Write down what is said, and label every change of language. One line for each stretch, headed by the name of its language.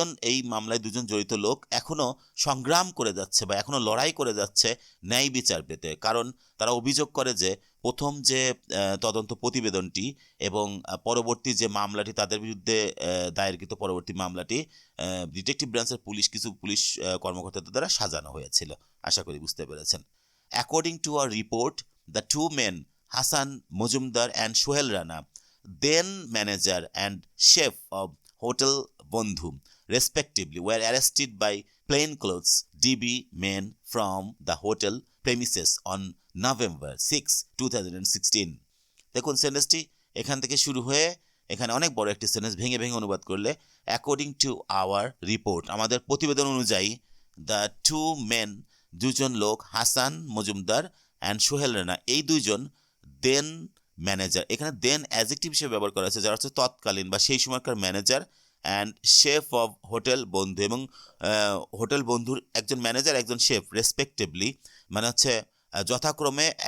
Bangla: এই মামলায় দুজন জড়িত লোক এখনো সংগ্রাম করে যাচ্ছে বা এখনো লড়াই করে যাচ্ছে ন্যায় বিচার পেতে। কারণ তারা অভিযোগ করে যে প্রথম যে তদন্ত প্রতিবেদনটি এবং পরবর্তী যে মামলাটি তাদের বিরুদ্ধে দায়েরকৃত পরবর্তী মামলাটি ডিটেকটিভ ব্রাঞ্চের পুলিশ কর্মকর্তাদের দ্বারা সাজানো হয়েছিল। আশা করি বুঝতে পেরেছেন।
English: According to a report, the two men Hasan Majumder and Sohel Rana, then manager and chef of Hotel Bondhu, respectively, were arrested by plainclothes DB men from the hotel premises on November 6, 2016.
Bangla: দেখুন সেন্টেন্সটি এখান থেকে শুরু হয়ে এখানে অনেক বড় একটি সেন্টেন্স, ভেঙে ভেঙে অনুবাদ করলে
English: according to our report,
Bangla: আমাদের প্রতিবেদন অনুযায়ী, দ্য টু মেন, দুজন লোক, হাসান মজুমদার অ্যান্ড সোহেল রানা, এই দুইজন দেন ম্যানেজার, এখানে দেন অ্যাডজেক্টিভ হিসেবে ব্যবহার করা হয়েছে, যারা হচ্ছে তৎকালীন বা সেই সময়কার manager,
English: and chef of hotel Bondhu,
Bangla: এবং হোটেল বন্ধুর একজন ম্যানেজার একজন শেফ, রেসপেক্টিভলি, মানে হচ্ছে যথাক্রমে